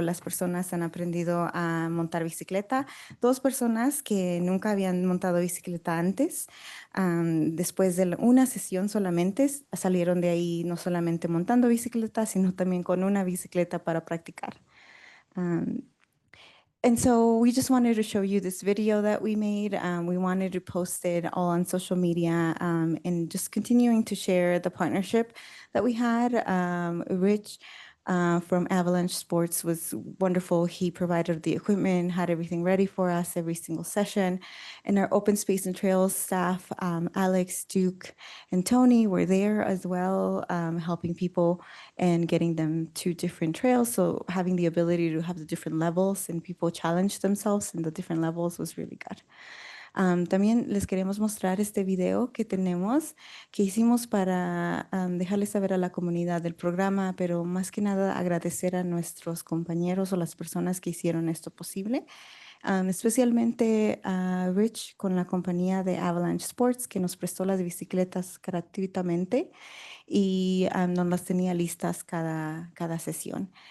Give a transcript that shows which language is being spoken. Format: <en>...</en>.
<es>Las personas han aprendido a montar bicicleta. 2 personas que nunca habían montado bicicleta antes, después de una sesión solamente, salieron de ahí no solamente montando bicicleta, sino también con una bicicleta para practicar.</es> <en>And so we just wanted to show you this video that we made. We wanted to post it all on social media and just continuing to share the partnership that we had. Rich from Avalanche Sports was wonderful. He provided the equipment, had everything ready for us every single session. And our open space and trails staff, Alex, Duke, and Tony were there as well, helping people and getting them to different trails. So having the ability to have the different levels and people challenge themselves in the different levels was really good.</en> <es>También les queremos mostrar este video que tenemos, que hicimos para dejarles saber a la comunidad del programa, pero más que nada agradecer a nuestros compañeros o las personas que hicieron esto posible. Especialmente a Rich con la compañía de Avalanche Sports, que nos prestó las bicicletas gratuitamente y nos las tenía listas cada sesión.</es>